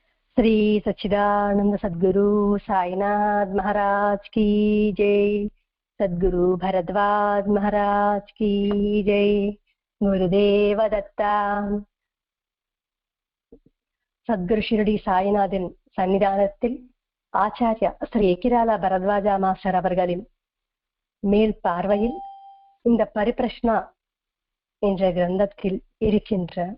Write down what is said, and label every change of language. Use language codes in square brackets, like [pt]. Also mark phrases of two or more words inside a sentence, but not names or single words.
[hi] श्री सच्चिदानंद सद्गुरु साईनाथ महाराज की जय। सद्गुरु भरद्वाज महाराज की जय। गुरुदेव दत्ता। [ta] சத்குரு ஷிரடி சாய்நாதன் சன்னிதானத்தில் ஆச்சாரியா ஸ்ரீ எக்கிராலா பரத்வாஜா மாஸ்டர் அவர்களின் மேல் பார்வையில் இந்த பரிபிரஷ்னா என்ற கிரந்தத்தில் இருக்கின்ற